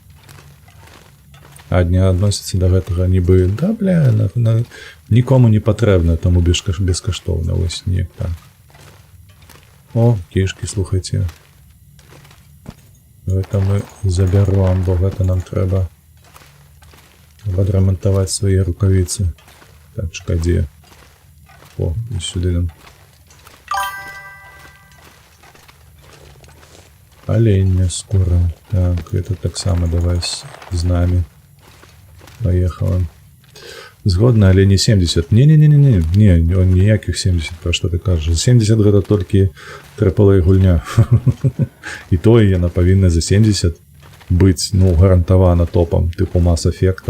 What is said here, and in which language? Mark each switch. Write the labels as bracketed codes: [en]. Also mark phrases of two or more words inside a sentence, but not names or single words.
[be] Адні адносяцца да гэтага нібы, да, бля, нікому не патрэбна, таму бескаштоўна, вось неяк так. О, кішкі, слухайце. Гэта мы забяром, бо гэта нам трэба адрамантаваць свае рукавіцы. Так, шкадзе. О, і сюды нам. [ru] Оленя скоро. [be] Так, это таксама давай з намі. Поехала. Згодна, але не 70. Не, ніякіх 70, пра што ты кажаш. 70 гэта толькі AAA гульня. І тое яна павінна за 70 быць, ну, гарантавана топам, тыпу Mass Effect'а.